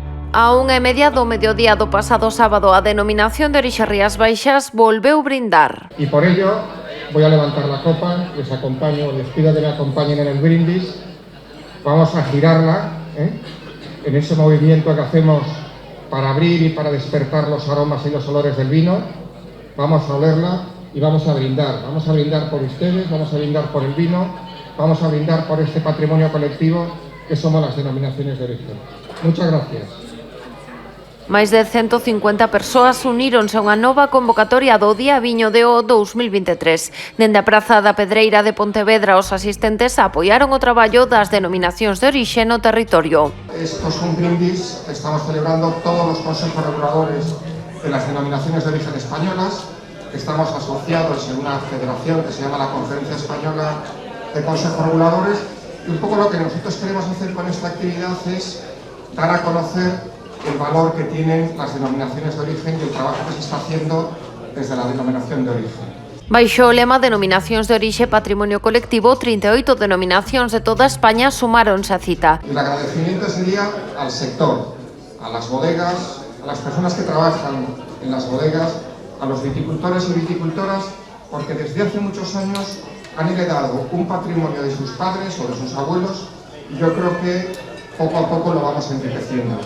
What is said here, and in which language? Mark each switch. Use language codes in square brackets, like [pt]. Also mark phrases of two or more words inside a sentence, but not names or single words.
[gl] A 1:30 do mediodía do pasado sábado, a denominación de orixe Rías Baixas volveu brindar. [es] Y por ello voy a levantar la copa, les acompaño, les pido que me acompañen en el brindis. Vamos a girarla en ese movimiento que hacemos para abrir y para despertar los aromas y los olores del vino. Vamos a olerla y vamos a brindar. Vamos a brindar por ustedes, vamos a brindar por el vino, vamos a brindar por este patrimonio colectivo que somos las denominaciones de origen. Muchas gracias. [gl] Máis de 150 persoas uníronse a unha nova convocatoria do Día Viño de O 2023. Dende a Praza da Pedreira de Pontevedra, os asistentes apoiaron o traballo das denominacións de orixe no territorio. [es] Esto es un brindis que estamos celebrando todos los consejos reguladores de las denominaciones de origen españolas. Estamos asociados en una federación que se llama la Conferencia Española de Consejos Reguladores, y un poco lo que nosotros queremos hacer con esta actividad es dar a conocer el valor que tienen las denominaciones de origen y el trabajo que se está haciendo desde la denominación de origen. [gl] Baixo o lema Denominacións de Orixe Patrimonio Colectivo, 38 denominacións de toda España sumáronse a cita. [es] El agradecimiento sería al sector, a las bodegas, a las personas que trabajan en las bodegas, a los viticultores y viticultoras, porque desde hace muchos años han heredado un patrimonio de sus padres o de sus abuelos, y yo creo que poco a poco lo vamos enriqueciendo.